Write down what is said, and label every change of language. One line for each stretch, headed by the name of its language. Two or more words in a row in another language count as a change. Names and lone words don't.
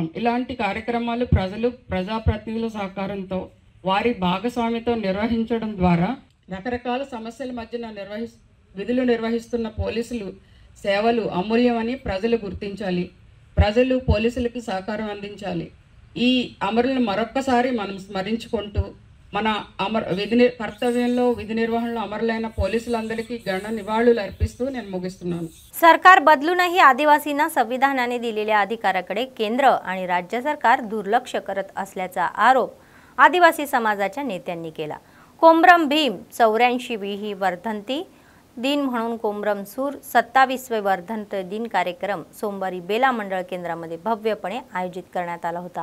Telugu: ఇలాంటి కార్యక్రమాలు ప్రజలు, ప్రజాప్రతినిధుల సహకారంతో వారి భాగస్వామ్యంతో నిర్వహించడం ద్వారా రకరకాల సమస్యల మధ్యన విధులు నిర్వహిస్తున్న పోలీసులు సేవలు అమూల్యమని ప్రజలు గుర్తించాలి। ప్రజలు పోలీసులకు సహకారం అందించాలి। ఈ అమరులను మరొక్కసారి మనం స్మరించుకుంటూ మన కర్తవ్యంలో విధి నిర్వహణలో అమరులైన పోలీసులందరికీ ఘన నివాళులు అర్పిస్తూ నేను ముగిస్తున్నాను।
Marathi: सरकार बदलूनही आदिवासींना संविधानाने दिलेल्या अधिकाराकडे केंद्र आणि राज्य सरकार दुर्लक्ष करत असल्याचा आरोप आदिवासी समाजाच्या नेत्यांनी केला। कोमरम भीम 84वी वर्धंती दिन म्हणून कोमरम सूर 27वे वर्धंती दिन कार्यक्रम सोमवारी बेला मंडळ केंद्रामध्ये भव्यपणे आयोजित करण्यात आला होता।